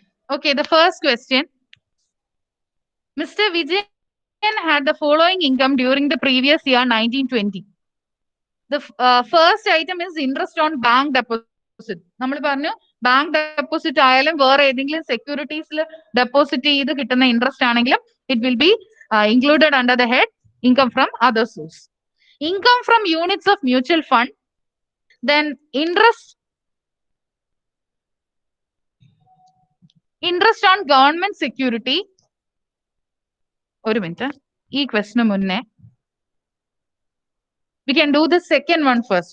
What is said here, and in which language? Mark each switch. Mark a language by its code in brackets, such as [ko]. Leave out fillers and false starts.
[en] Okay, the first question. Mr. Vijayan had the following income during the previous year, 1920. The first item is interest on bank deposit. [ml] നമ്മൾ പറഞ്ഞു bank deposit ആയാലും വേറെ ഏതെങ്കിലും സെക്യൂരിറ്റീസിൽ deposit ചെയ്ത് കിട്ടുന്ന interest ആണെങ്കിലും [en] It will be included under the head income from other source. Income from units of mutual fund, then interest on government security. [ml] ഒരു minute, ഈ ക്വസ്റ്റിന് മുന്നേ [en] we can do the second one first.